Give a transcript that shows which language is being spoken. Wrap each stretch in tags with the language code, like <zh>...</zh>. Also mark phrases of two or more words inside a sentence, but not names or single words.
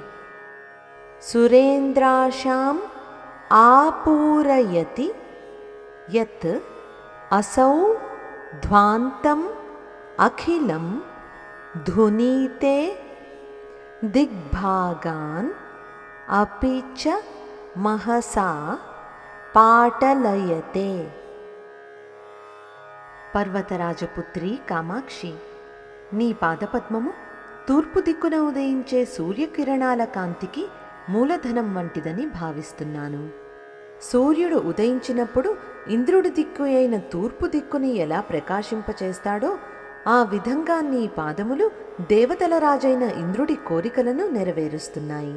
<sa>सुरेन्द्राशाम् आपूरयति यत् असौ ध्वान्तम् अखिलं धुनीते दिग्भागान् अपि च महसा पाटलयते।</sa> <te>పర్వతరాజపుత్రి కామాక్షి, నీ పాదపద్మము తూర్పు దిక్కున ఉదయించే సూర్యకిరణాల కాంతికి మూలధనం వంటిదని భావిస్తున్నాను. సూర్యుడు ఉదయించినప్పుడు ఇంద్రుడి దిక్కు అయిన తూర్పు దిక్కుని ఎలా ప్రకాశింపచేస్తాడో ఆ విధంగా నీ పాదములు దేవతల రాజైన ఇంద్రుడి కోరికలను నెరవేరుస్తున్నాయి.</te>